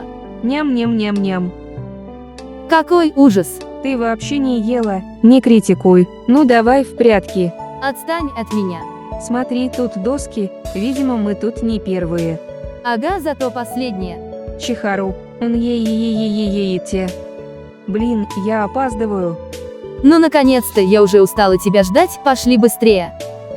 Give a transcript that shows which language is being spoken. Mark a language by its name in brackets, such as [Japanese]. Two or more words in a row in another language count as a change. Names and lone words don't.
[Russian] Ням-ням-ням-ням. Какой ужас! Ты вообще не ела, не критикуй. Ну давай в прятки. Отстань от меня. Смотри, тут доски, видимо, мы тут не первые. Ага, зато последняя. Чихару, он е-е-е-е-е-е-те. Блин, я опаздываю. Ну наконец-то, я уже устала тебя ждать, пошли быстрее.